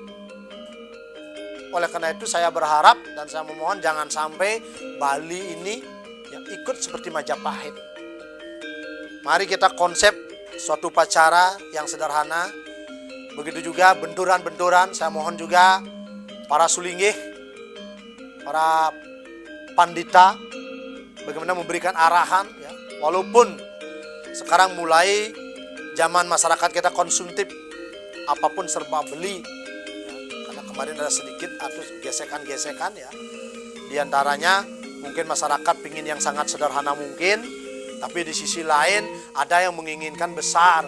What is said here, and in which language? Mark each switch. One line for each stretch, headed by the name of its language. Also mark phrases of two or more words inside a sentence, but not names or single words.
Indonesian: Oleh karena itu saya berharap dan saya memohon jangan sampai Bali ini yang ikut seperti Majapahit. Mari kita konsep suatu upacara yang sederhana. Begitu juga benturan-benturan, saya mohon juga para sulinggih, para pandita, bagaimana memberikan arahan, ya. Walaupun sekarang mulai zaman masyarakat kita konsumtif, apapun serba beli, ya. Karena kemarin ada sedikit atau gesekan-gesekan ya. Di antaranya mungkin masyarakat ingin yang sangat sederhana mungkin, tapi di sisi lain ada yang menginginkan besar.